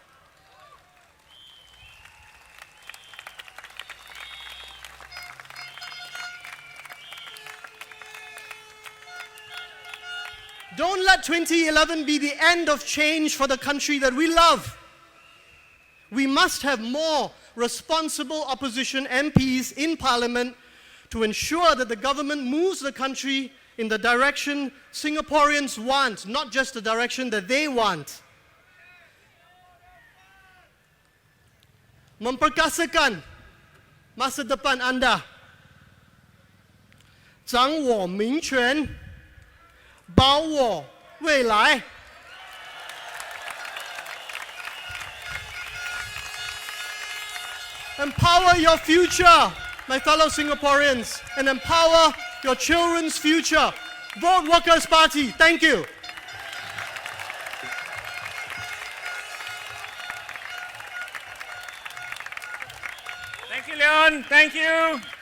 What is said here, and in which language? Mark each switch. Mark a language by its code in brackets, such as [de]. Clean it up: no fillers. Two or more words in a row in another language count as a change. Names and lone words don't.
[en] Don't let 2011 be the end of change for the country that we love. We must have more responsible opposition MPs in Parliament to ensure that the government moves the country in the direction Singaporeans want, not just the direction that they want. [ms] Memperkasakan masa depan anda. [zh] 掌握民权 保我未来。 [en] Empower your future, my fellow Singaporeans, and empower your children's future. Vote Workers' Party. Thank you. Thank you, Leon. Thank you.